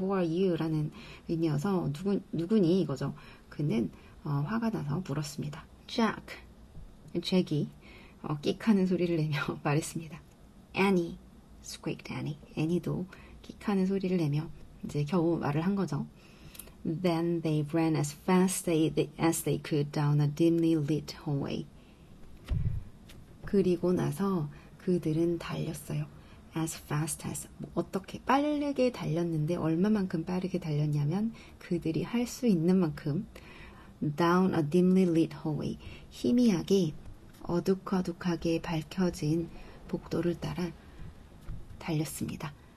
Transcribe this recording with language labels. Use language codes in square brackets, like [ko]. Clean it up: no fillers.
[en] Who are you? [ko] 라는 의미여서 누구니? 이거죠. 그는 화가 나서 물었습니다. 잭이 끽하는 소리를 내며 말했습니다. [en] Annie, squeaked Annie. [ko] 애니도 끽하는 소리를 내며 이제 겨우 말을 한 거죠. [en] Then they ran as fast as they could down a dimly lit hallway. [ko] 그리고 나서 그들은 달렸어요. [en] As fast as [ko] 어떻게 빠르게 달렸는데 얼마만큼 빠르게 달렸냐면 그들이 할 수 있는 만큼 [en] down a dimly lit hallway [ko] 희미하게 어둑어둑하게 밝혀진 복도를 따라 달렸습니다.